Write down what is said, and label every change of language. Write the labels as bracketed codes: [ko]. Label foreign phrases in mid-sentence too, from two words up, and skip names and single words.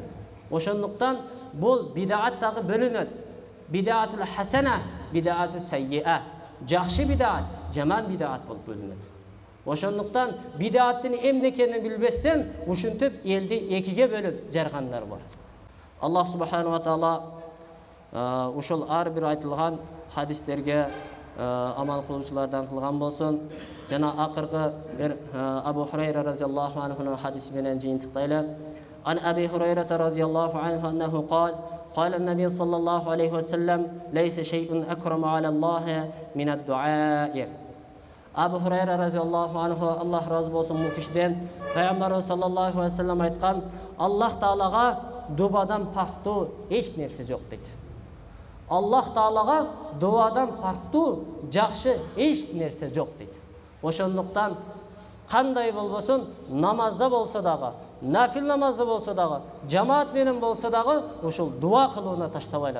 [ky] Ошондуктан бул бидаат дагы бөлүнөт. [ar] بدعة حسنة، بدعة سيئة. [ky] Жакшы бидаат, жаман бидаат болуп бөлүнөт. Ошондуктан бидааттын эмне экенин билбестен ушинтип элди экиге бөлүп жаргандар бар. [ar] الله سبحانه وتعالى [ky] ушул ар бир айтылган хадистерге амал кылуучулардан кылган болсун. Жана акыркы бир Абу Хурайра [ar] رضي الله عنه [ky] хадиси менен жыйынтыктайлы. [ar] عن أبي هريرة رضي الله عنه أنه قال قال النبي صلى الله عليه وسلم ليس شيء أكرم على الله من الدعاء. [ky] Абу Хурайра [ar] رضي الله عنه, [ky] Аллах разы болсын бул кишиден, Пайгамбарыбыз [ar] صلى الله عليه وسلم [ky] айткан, Аллах Таалага дубадан пактуу эч нерсе жок дейт. Аллах Таалага дуадан пактуу жакшы эч нерсе жок дейт. Ошондуктан кандай болбосун, намазда болсо дагы, нафил намазда болсо дагы, жамаат менен болсо дагы ушул дуа кылууна таштабайлар.